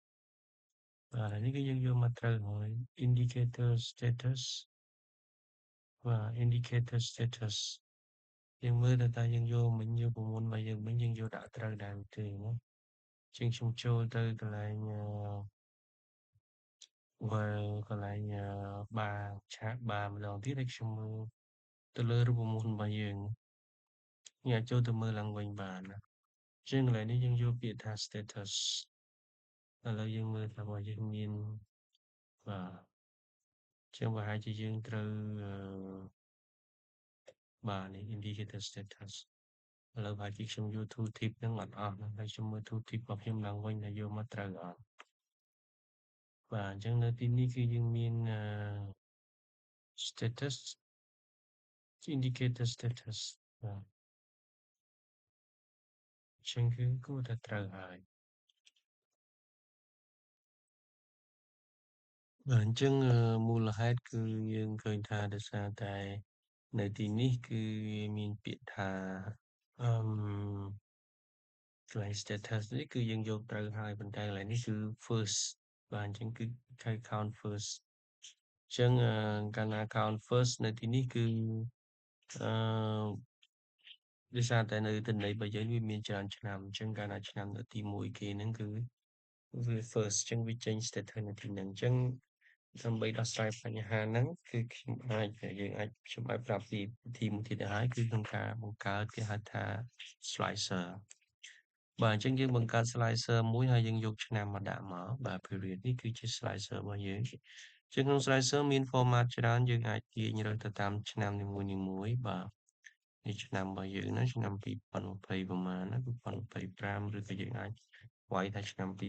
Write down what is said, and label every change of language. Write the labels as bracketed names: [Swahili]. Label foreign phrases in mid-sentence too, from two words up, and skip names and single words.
[Khmer] បាទនេះគឺយើងយកមកត្រូវហើយ [English] indicator status [Khmer] và [English] indicator status [Khmer] យើងមើលទៅតើយើងយកមិញយកប្រមូលមកយើងមិញយើងយកដាក់ត្រូវដែរឬទេណាជាងខ្ញុំចូលទៅកន្លែង កន្លែងបារឆាកបារម្ដងទៀតឲ្យខ្ញុំមើលទៅលើរូបមន្តរបស់យើងអាចចូលទៅមើលឡើងវិញបានណាជាងកន្លែងនេះយើងយកពាក្យថា status ឥឡូវយើងមើលថារបស់យើងមានបាទជាងប្រហែលជាយើងត្រូវ បាទនេះ [English] indicator status [Khmer] ឥឡូវប្រហែលជាខ្ញុំយក [English] tool tip [Khmer] ហ្នឹងអត់អស់ណាហើយខ្ញុំមើល [English] tool tip [Khmer] របស់ខ្ញុំឡើងវិញថាយកមកត្រូវអត់បាទអញ្ចឹងនៅទីនេះគឺយើងមាន [English] status indicator status [Khmer] បាទអញ្ចឹងគឺគួរតែត្រូវហើយបាទអញ្ចឹងមូលហេតុគឺយើងឃើញថាដោយសារតែនៅទីនេះគឺមានពាក្យថាអឺកន្លែង status នេះគឺយើងយកត្រូវហើយ ប៉ុន្តែកន្លែងនេះគឺ first បាទអញ្ចឹងគឺគេ [English] count first [Khmer] អញ្ចឹងកាលណា [English] count first [Khmer] នៅទីនេះគឺអឺដោយសារតែនៅទិន្នន័យរបស់យើងវាមានច្រើនឆ្នាំអញ្ចឹង កាលណាឆ្នាំនៅទី1គេហ្នឹងគឺវា first អញ្ចឹងវាចេញ status នៅទីហ្នឹងអញ្ចឹងដើម្បីដោះស្រាយបញ្ហាហ្នឹងគឺ ខ្ញុំអាចខ្ញុំអាចប្រាប់ពីវិធីមួយទៀតទៅហើយគឺក្នុងការបង្កើតគេហៅថា slicer បាទអញ្ចឹងយើងបង្កើត slicer មួយហើយយើងយកឆ្នាំមកដាក់មកបាទ period នេះគឺជា slicer របស់យើងជាងក្នុង slicer មាន format ច្រើនយើងអាចទាញរើសទៅតាមឆ្នាំនីមួយៗបាទនេះឆ្នាំរបស់យើងណាឆ្នាំ2020ប្រហែលណា2025ឬក៏យើងអាចវាយថាឆ្នាំ